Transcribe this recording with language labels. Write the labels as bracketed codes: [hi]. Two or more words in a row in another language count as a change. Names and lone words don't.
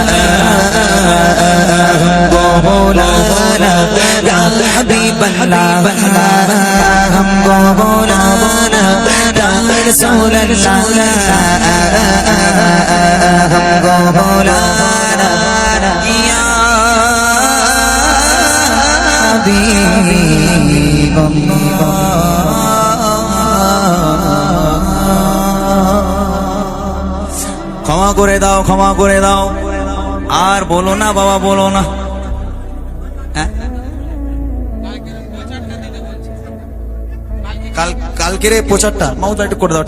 [ur] ہم کو بولانا [ar] یا حبیب اللہ [ur] ہم کو بولانا [ar] یا رسول اللہ [ur] ہم کو بولانا [ar] یا حبیب [bn] ক্ষমা করে দাও, ক্ষমা করে দাও। আর বলো না বাবা, বলো না। হ্যাঁ? কালকের এই প্রচারটা মাউটা একটু করে দাও।